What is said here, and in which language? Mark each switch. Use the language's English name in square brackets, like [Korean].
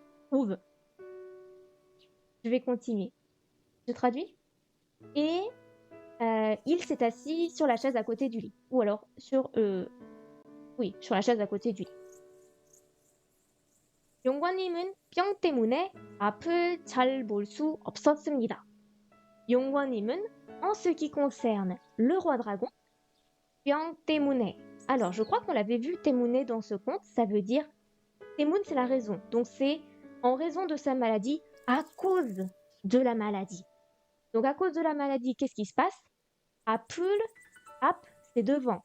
[French] Trouve. Je vais continuer. Je traduis. Et il s'est assis sur la chaise à côté du lit. Ou alors oui, sur la chaise à côté du lit. [Korean] 용관님은 병 때문에 앞을 잘 볼 수 없었습니다. [French] 용관님은, en ce qui concerne le roi dragon, [Korean] 병 때문에. [French] Alors, je crois qu'on l'avait vu témoune dans ce conte, ça veut dire témoun, c'est la raison. Donc, c'est en raison de sa maladie, à cause de la maladie. Donc, à cause de la maladie, qu'est-ce qui se passe? Apul, ap, c'est devant.